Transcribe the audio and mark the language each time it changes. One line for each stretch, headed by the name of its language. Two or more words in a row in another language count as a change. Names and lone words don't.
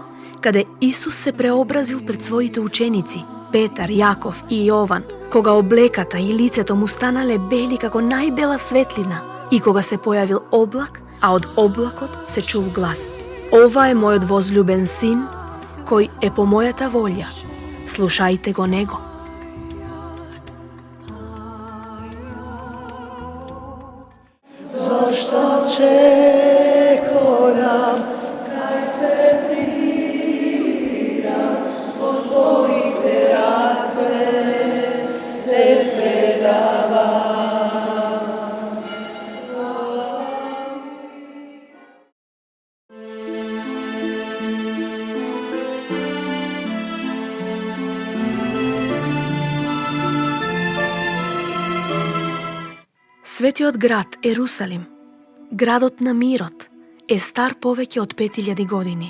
Macedonian: каде Исус се преобразил пред своите ученици, Петар, Јаков и Јован, кога облеката и лицето му станале бели како најбела светлина и кога се појавил облак, а од облакот се чул глас: Ова е мојот возлюбен син, кој е по мојата волја. Слушајте го него.
Croatian: Zašto čekoram, kaj se primiram, od tvojih terace se predavam.
Macedonian: Светиот град Ерусалим, градот на мирот, е стар повеќе од 5000 години.